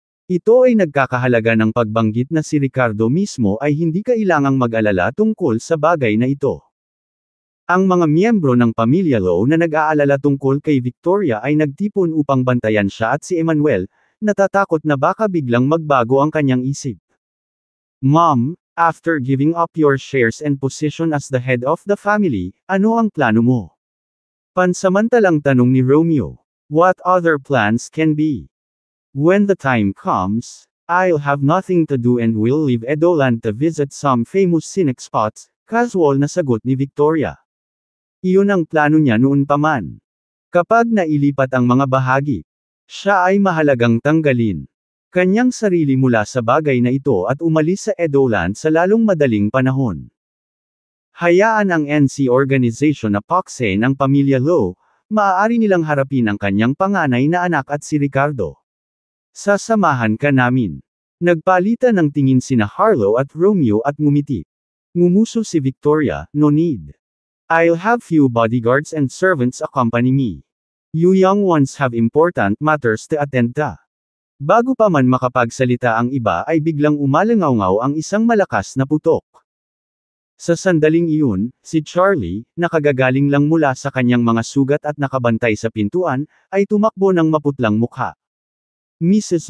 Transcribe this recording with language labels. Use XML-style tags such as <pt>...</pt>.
<tl>Ito ay nagkakahalaga ng pagbanggit na si Ricardo mismo ay hindi kailangang mag-alala tungkol sa bagay na ito. Ang mga miyembro ng pamilya Lowe na nag-aalala tungkol kay Victoria ay nagtipon upang bantayan siya at si Emmanuel, natatakot na baka biglang magbago ang kanyang isip.</tl> <en>"Mom, after giving up your shares and position as the head of the family,</en> <tl>ano ang plano mo?" Pansamantalang tanong ni Romeo.</tl> <en>"What other plans can be? When the time comes, I'll have nothing to do and will leave Edoland to visit some famous scenic spots,"</en> <tl>casual na sagot ni Victoria. Iyon ang plano niya noon pa man. Kapag nailipat ang mga bahagi, siya ay mahalagang tanggalin kanyang sarili mula sa bagay na ito at umalis sa Edoland sa lalong madaling panahon. Hayaan ang NC organization na paksain ang pamilya Lowe, maaari nilang harapin ang kanyang panganay na anak at si Ricardo. "Sasamahan ka namin." Nagpalitan ng tingin sina Harlow at Romeo at ngumiti. Ngumuso si Victoria,</tl> <en>"No need. I'll have few bodyguards and servants accompany me. You young ones have important matters to attend to."</en> <tl>Bago pa man makapagsalita ang iba ay biglang umalangaw ang isang malakas na putok. Sa sandaling iyon, si Charlie, nakagagaling lang mula sa kanyang mga sugat at nakabantay sa pintuan, ay tumakbo ng maputlang mukha. "Mrs.</tl>